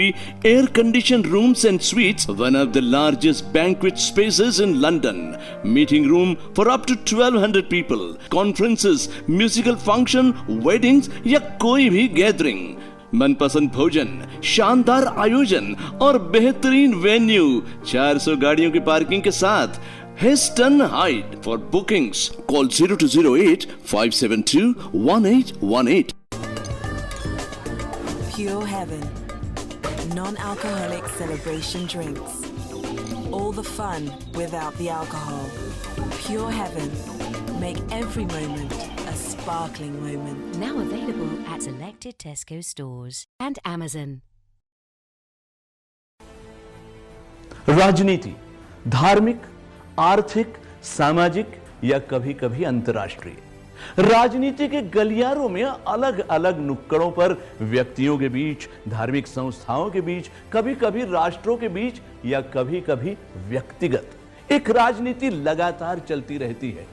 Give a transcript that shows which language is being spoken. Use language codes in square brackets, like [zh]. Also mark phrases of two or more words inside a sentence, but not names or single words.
[en] air conditioned rooms and suites, one of the largest banquet spaces in London, meeting room for up to 1200 people, conferences, musical function, weddings [hi] या कोई भी गैदरिंग, मनपसंद भोजन, शानदार आयोजन और बेहतरीन वेन्यू, 400 गाड़ियों की पार्किंग के साथ। [en] Heston Hyde. For bookings, call 0208 572 1818. Pure Heaven. Non-alcoholic celebration drinks. All the fun without the alcohol. Pure Heaven. Make every moment a sparkling moment. Now available at selected Tesco stores and Amazon. [hi] राजनीति, धार्मिक, आर्थिक, सामाजिक या कभी कभी अंतर्राष्ट्रीय। राजनीति के गलियारों में अलग अलग नुक्कड़ों पर व्यक्तियों के बीच, धार्मिक संस्थाओं के बीच, कभी कभी राष्ट्रों के बीच या कभी कभी व्यक्तिगत एक राजनीति लगातार चलती रहती है।